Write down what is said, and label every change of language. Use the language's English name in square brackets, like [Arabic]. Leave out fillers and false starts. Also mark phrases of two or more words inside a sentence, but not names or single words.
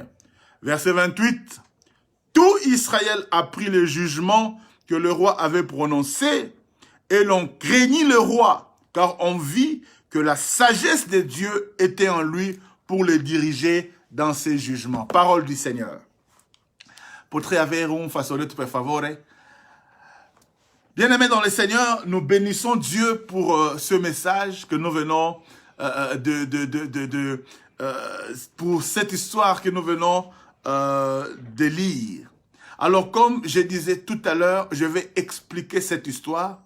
[French] Verset 28. Tout Israël apprit le jugement que le roi avait prononcé et l'on craignit le roi, car on vit que la sagesse de Dieu était en lui pour le diriger dans ses jugements. Parole du Seigneur. [Italian] Potrei avere un fazzoletto per favore? [French] Bien-aimés dans le Seigneur, nous bénissons Dieu pour ce message que nous venons pour cette histoire que nous venons de lire. Alors, comme je disais tout à l'heure, je vais expliquer cette histoire.